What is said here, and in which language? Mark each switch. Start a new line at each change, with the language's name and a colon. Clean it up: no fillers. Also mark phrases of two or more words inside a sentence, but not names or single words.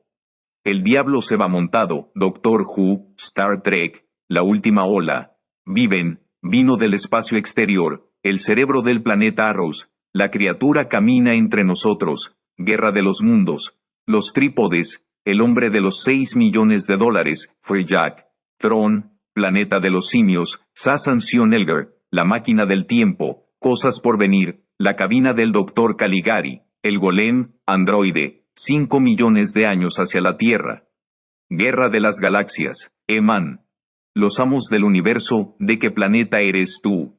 Spanish: El Diablo se va montado, Doctor Who, Star Trek, La Última Ola, Viven, Vino del Espacio Exterior, El Cerebro del Planeta Arrows, La Criatura Camina entre Nosotros, Guerra de los Mundos, Los Trípodes, El Hombre de los 6 millones de dólares, Free Jack, Tron, Planeta de los Simios, Sasanción Elgar, La Máquina del Tiempo, Cosas por Venir, La Cabina del Doctor Caligari, El Golem, Androide, 5 millones de años hacia la Tierra. Guerra de las Galaxias, Eman. Los Amos del Universo, ¿de qué planeta eres tú?